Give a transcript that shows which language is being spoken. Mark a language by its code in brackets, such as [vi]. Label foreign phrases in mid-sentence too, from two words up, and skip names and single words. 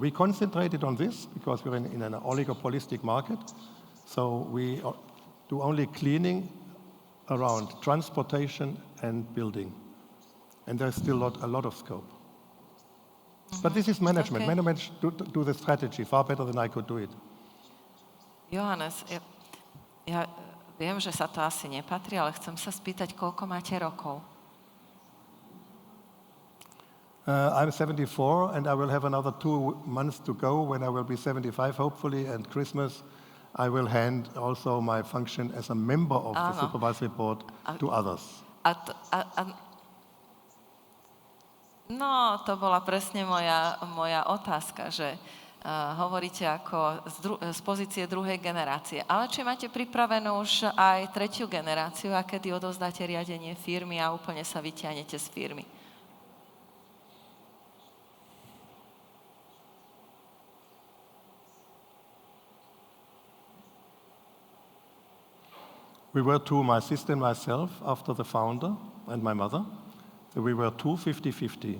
[en] We concentrated on this because we're in an oligopolistic market, so we do only cleaning around transportation and building, and there's still a lot of scope. But this is management. Okay. Management do the strategy far better than I could do it. Johannes, [sk] ja viem, že sa to asi nepatrí, ale chcem sa spýtať, koľko máte rokov? [en] I'm 74 and I will have another 2 months to go when I will be 75 hopefully, and Christmas I will hand also my function as a member of the supervisory board to others. [sk] No, to bola presne moja otázka, že hovoríte ako z pozície druhej generácie. Ale či máte pripravenú už aj tretiu generáciu a kedy odovzdáte riadenie firmy a úplne sa vyťahnete z firmy? [en] We were two, my sister and myself, after the founder and my mother. So we were 50-50.